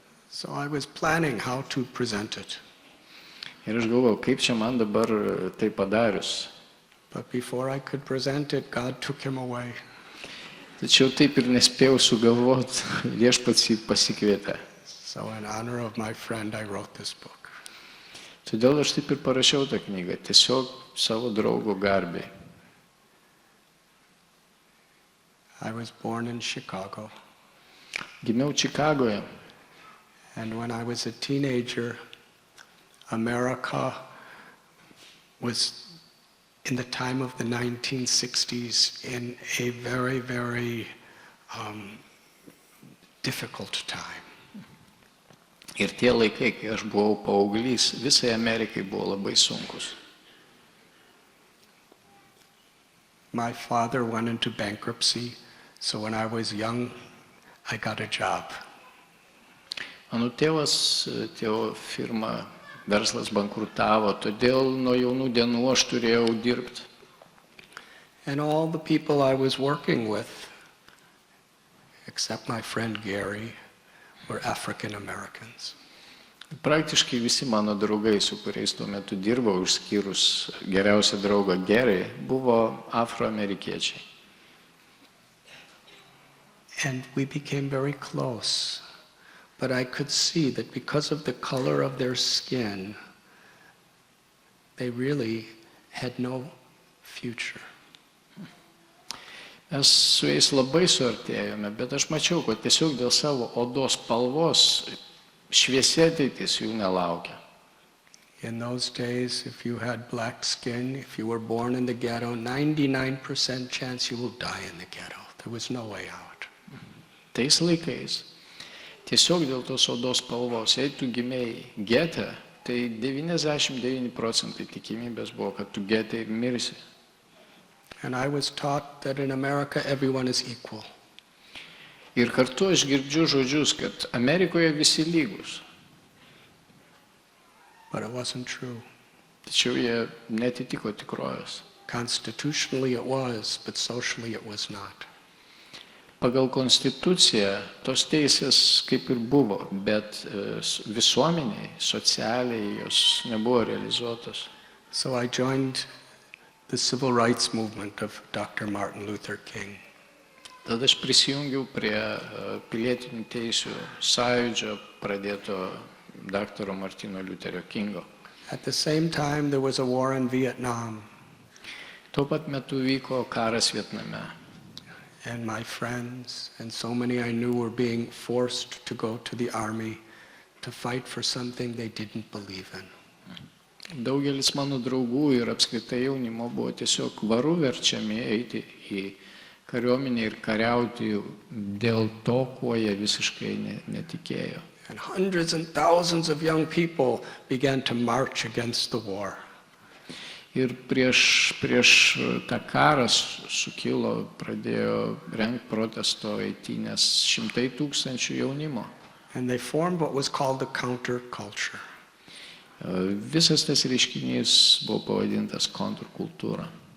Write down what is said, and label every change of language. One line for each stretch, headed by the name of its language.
English: So I was planning how to present it.
Lithuanian: Ir aš galvojau, kaip čia man dabar tai padarius.
English: But before I could present it, God took him away.
Lithuanian: Tačiau taip ir nespėjau sugalvoti, viešpats jį pasikvietė.
English: So in honor of my friend, I wrote this book.
Lithuanian: Todėl aš taip ir parašiau tą knygą, tiesiog savo draugo garbei.
English: I was born in Chicago.
Lithuanian: Gimiau Čikagoje.
English: And when I was a teenager, America was, in the time of the 1960s, in a very, very difficult time.
Lithuanian: Ir tie laikai, kai aš buvau paauglys, visai Amerikai buvo labai sunkus.
English: My father went into bankruptcy, so when I was young, I got a job.
Lithuanian: Mano tėvo firma, verslas bankrutavo, todėl nuo jaunų dienų aš turėjau dirbti.
English: And all the people I was working with, except my friend Gary, were African Americans.
Lithuanian: Praktiškai visi mano draugai, su kuriais tuo metu dirbau, išskyrus geriausią draugą Gary, buvo afroamerikiečiai.
English: And we became very close. But I could see that because of the color of their skin, they really had no future.
Lithuanian: Mes su jais labai suartėjome, bet aš mačiau, kad tiesiog dėl savo odos spalvos šviesi ateitis jų nelaukia.
English: In those days, if you had black skin, if you were born in the ghetto, 99% chance you will die in the ghetto. There was no way out.
Lithuanian: Tais laikais, tiesiog dėl tos odos spalvos, jei tu gimėjai gete, tai 99% tikimybės buvo, kad tu gete ir mirsi.
English: And I was taught that in America everyone is equal.
Lithuanian: Ir kartu aš girdžiu žodžius, kad Amerikoje visi lygus.
English: But it wasn't true.
Lithuanian: Tačiau jie netitiko tikrovės.
English: Constitutionally it was, but socially it was not.
Lithuanian: Pagal konstituciją tos teisės kaip ir buvo, bet visuomeniai, socialiai jos nebuvo realizuotos.
English: So I joined the civil rights movement of Dr. Martin Luther King.
Lithuanian: Tada aš prisijungiau prie pilietinių teisių sąjūdžio pradėto daktaro Martino Liuterio Kingo.
English: At the same time, there was a war in Vietnam,
Lithuanian: Tuo pat metu vyko karas Vietname.
English: and my friends and so many I knew were being forced to go to the army to fight for something they didn't believe in.
Lithuanian: Daugelis mano draugų ir apskritai jaunimo buvo tiesiog varu verčiami eiti į kariuomenę ir kariauti dėl to, kuo jie visiškai netikėjo.
English: And hundreds and thousands of young people began to march against the war.
Lithuanian: Ir prieš tą karą sukilo, pradėjo rengti protesto eitynės 100,000 jaunimo.
English: And they formed what was called the counterculture.
Lithuanian: Visas tas reiškinys buvo pavadintas kontrkultūra.